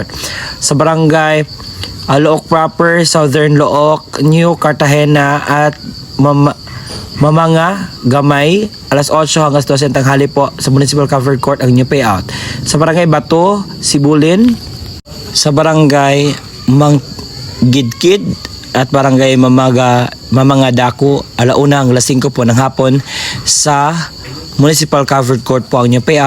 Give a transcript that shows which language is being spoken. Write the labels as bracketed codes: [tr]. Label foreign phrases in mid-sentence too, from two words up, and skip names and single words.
[tl] Sa Barangay Look Proper, Southern Look, New Cartagena at Mamanga Gamay, alas 8 hanggang 12 ng tanghali po sa Municipal Covered Court ang new payout. Sa Barangay Bato, Sibulin, sa Barangay Manggidkid at Barangay Mamanga Dako, alauna ang alas 5 po ng hapon sa Municipal Covered Court po ang inyong payout.